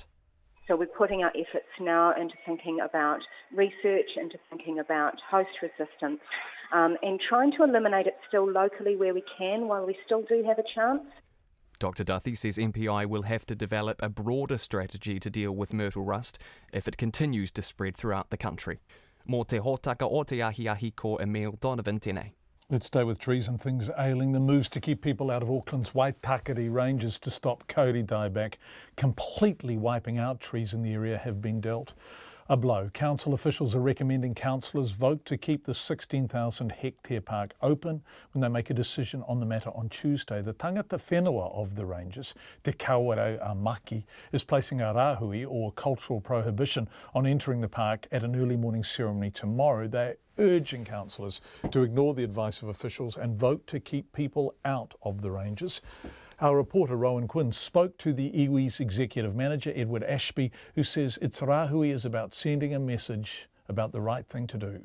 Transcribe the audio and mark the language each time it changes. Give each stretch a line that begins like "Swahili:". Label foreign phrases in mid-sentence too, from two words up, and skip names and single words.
English: So we're putting our efforts now into thinking about research, into thinking about host resistance, and trying to eliminate it still locally where we can while we still do have a chance. Dr Duthie says MPI will have to develop a broader strategy to deal with myrtle rust if it continues to spread throughout the country.
Māori: Mō te hōtaka o te ahi ko Emile Donovan tēnei.
English: Let's stay with trees and things ailing. The moves to keep people out of Auckland's Waitakere ranges to stop Kauri dieback completely wiping out trees in the area have been dealt. A blow. Council officials are recommending councillors vote to keep the 16,000 hectare park open when they make a decision on the matter on Tuesday. The
Māori: tangata whenua
English: of the rangers, Te Kauri Maki, is placing a rahui or cultural prohibition on entering the park at an early morning ceremony tomorrow. They're urging councillors to ignore the advice of officials and vote to keep people out of the ranges. Our reporter Rowan Quinn spoke to the iwi's executive manager Edward Ashby, who says its rahui is about sending a message about the right thing to do.